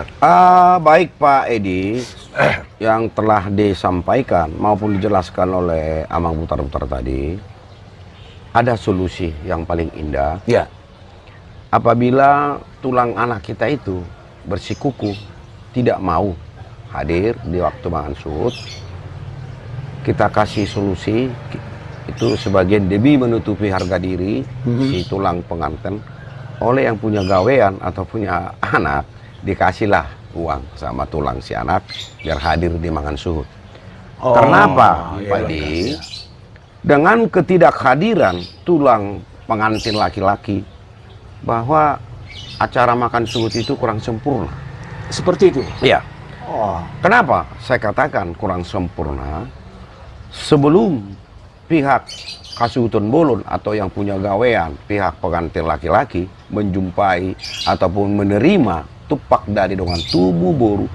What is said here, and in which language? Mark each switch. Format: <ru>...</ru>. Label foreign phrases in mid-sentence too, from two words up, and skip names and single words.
<id>Baik Pak Edi, yang telah disampaikan maupun dijelaskan oleh Amang Butar-Butar tadi, ada solusi yang paling indah. Ya. Apabila tulang anak kita itu bersikukuh, tidak mau hadir di waktu</id> <bbc>mangan suhut,</bbc> <id>kita kasih solusi, itu sebagian demi menutupi harga diri si tulang pengantin oleh yang punya gawean atau punya anak, dikasihlah uang sama tulang si anak biar hadir di</id> <bbc>mangan suhut.</bbc> <id>Kenapa, iya, Pak Edi? Dengan ketidakhadiran tulang pengantin laki-laki, bahwa acara makan suhut itu kurang sempurna. Seperti itu? Iya. Oh. Kenapa saya katakan kurang sempurna? Sebelum pihak</id> <bbc>Kasuhutun Bolon</bbc> <id>atau yang punya gawean, pihak pengantin laki-laki menjumpai ataupun menerima tupak dari dengan tubuh boru,</id>